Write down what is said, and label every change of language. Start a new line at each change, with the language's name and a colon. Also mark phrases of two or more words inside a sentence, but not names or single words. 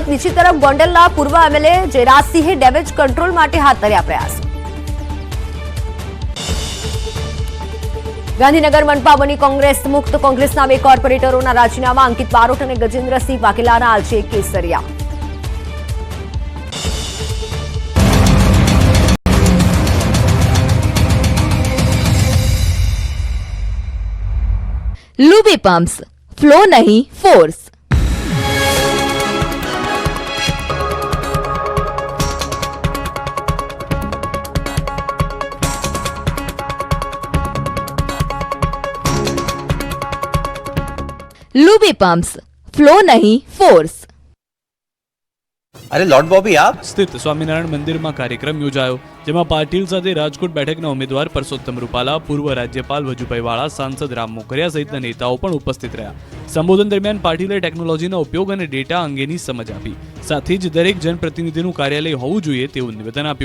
Gujarati: બીજી તરફ ગોંડલના પૂર્વ એમએલએ જયરાજસિંહે ડેમેજ કંટ્રોલ માટે હાથ ધર્યા પ્રયાસ. ગાંધીનગર મનપા બની કોંગ્રેસ મુક્ત. કોંગ્રેસના 2 કોર્પોરેટરોના રાજીનામા. અંકિત બારોટ અને ગજેન્દ્રસિંહ વાઘેલાના આજે કેસરિયા.
Hindi: लुबी पम्प्स, फ्लो नहीं फोर्स. लुबी पम्प्स, फ्लो नहीं फोर्स. अरे लॉर्ड बॉबी आप
Gujarati: સ્થિત સ્વામિનારાયણ મંદિરમાં કાર્યક્રમ યોજાયો, જેમાં પાટીલ સાથે રાજકોટ બેઠકના ઉમેદવાર પરસોત્તમ રૂપાલા, પૂર્વ રાજ્યપાલ વજુભાઈ વાળા, સાંસદ રામ મોકરિયા સહિતના નેતાઓ પણ ઉપસ્થિત રહ્યા. સંબોધન દરમિયાન પાટીલે ટેકનોલોજીના ઉપયોગ અને ડેટા અંગેની સમજ આપી. સાથે જ દરેક જનપ્રતિનિધિનું કાર્યાલય હોવું જોઈએ તેવું નિવેદન આપ્યું.